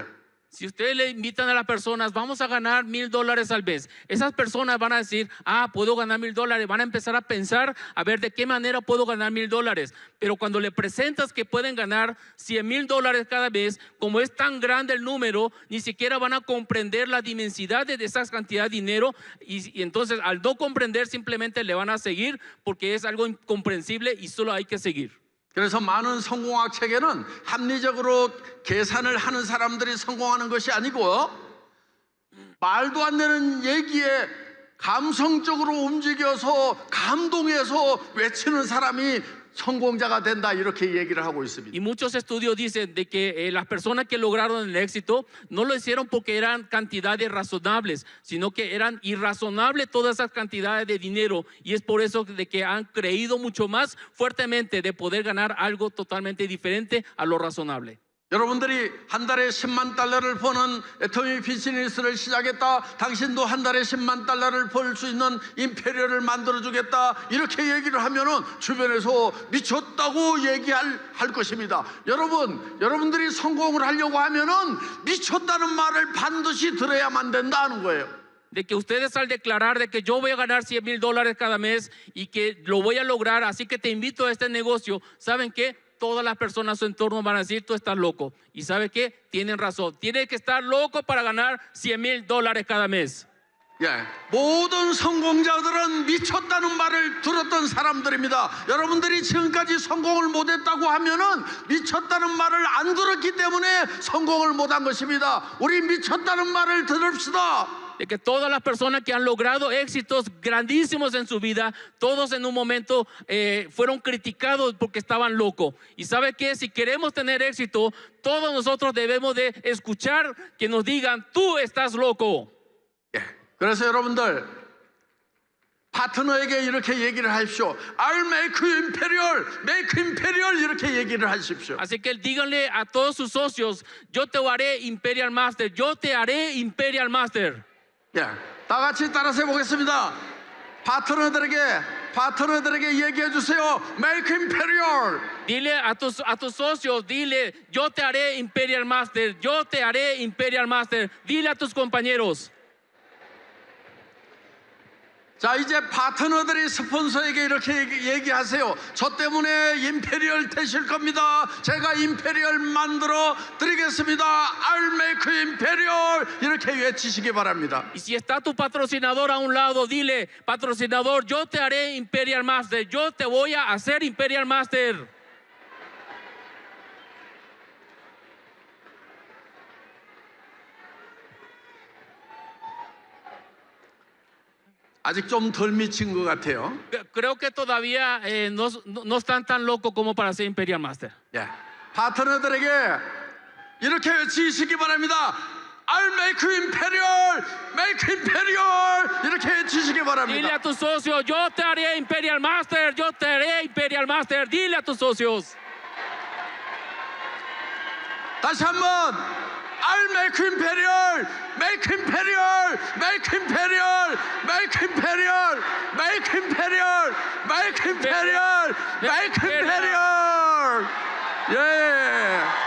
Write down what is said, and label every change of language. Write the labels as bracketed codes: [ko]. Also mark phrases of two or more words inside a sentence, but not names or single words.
[es] Si ustedes le invitan a las personas, vamos a ganar $1,000 al mes, esas personas van a decir, puedo ganar $1,000, van a empezar a pensar, a ver de qué manera puedo ganar $1,000. Pero cuando le presentas que pueden ganar $100,000 cada mes, como es tan grande el número, ni siquiera van a comprender la dimensidad de esa cantidad de dinero y entonces al no comprender simplemente le van a seguir porque es algo incomprensible y solo hay que seguir. [ko] 그래서 많은 성공학 책에는 합리적으로 계산을 하는 사람들이 성공하는 것이 아니고 말도 안 되는 얘기에 감성적으로 움직여서 감동해서 외치는 사람이 성공자가 된다 이렇게 얘기를 하고 있습니다. [es] Y muchos estudios dicen de que las personas que lograron el éxito no lo hicieron porque eran cantidades razonables, sino que eran irrazonables todas esas cantidades de dinero y es por eso de que han creído mucho más fuertemente de poder ganar algo totalmente diferente a lo razonable. [ko] 여러분들이 한 달에 10만 달러를 버는 애터미 비즈니스를 시작했다. 당신도 한 달에 10만 달러를 벌 수 있는 임페리얼을 만들어주겠다. 이렇게 얘기를 하면은 주변에서 미쳤다고 얘기할 것입니다. 여러분들이 성공을 하려고 하면은 미쳤다는 말을 반드시 들어야만 된다는 거예요. [es] De que ustedes al declarar de que yo voy a ganar $100,000 cada mes y que lo voy a lograr, así que te invito a este negocio, ¿saben qué? Todas las personas a su entorno van a decir, tú estás loco. Y ¿sabe qué? Tienen razón. Tienes que estar loco para ganar $100,000 cada mes. [ko] 예, 모든 성공자들은 미쳤다는 말을 들었던 사람들입니다. 여러분들이 지금까지 성공을 못했다고 하면은 미쳤다는 말을 안 들었기 때문에 성공을 못한 것입니다. 우리 미쳤다는 말을 들읍시다. [es] De que todas las personas que han logrado éxitos grandísimos en su vida, todos en un momento fueron criticados porque estaban locos. Y ¿sabe qué? Si queremos tener éxito, todos nosotros debemos de escuchar que nos digan, tú estás loco. [ko] 예, 그래서 여러분들 파트너에게 이렇게 얘기를 하십시오. [en] I'll make you imperial [ko] 이렇게 얘기를 하십시오. [es] Así que díganle a todos sus socios, yo te haré Imperial Master, yo te haré Imperial Master. [ko] 예, 다 같이 따라서 해보겠습니다. 파트너들에게 얘기해 주세요. [en] Make imperial. [es] Dile a tus socios, dile, yo te haré Imperial Master, yo te haré Imperial Master. Dile a tus compañeros. [ko] 자, 이제 파트너들이 스폰서에게 이렇게 얘기하세요. 저 때문에 임페리얼 되실 겁니다. 제가 임페리얼 만들어 드리겠습니다. [en] I'll make you imperial. [ko] 이렇게 외치시기 바랍니다. [es] Y si está tu patrocinador a un lado, dile, patrocinador, yo te haré Imperial Master, yo te voy a hacer Imperial Master. [ko] 아직 좀 덜 미친 것 같아요. [es] Creo que todavía no están tan locos como para ser Imperial Master. [ko] 예, 파트너들에게 이렇게 외치시기 바랍니다. [en] I'll make you imperial, [ko] 이렇게 외치시기 [es] Dile [ko] 바랍니다. [es] a tus socios, yo te haré Imperial Master, yo te haré Imperial Master. Dile a tus socios. [ko] 다시 한번 [en] I'll make you imperial, [ko] 예.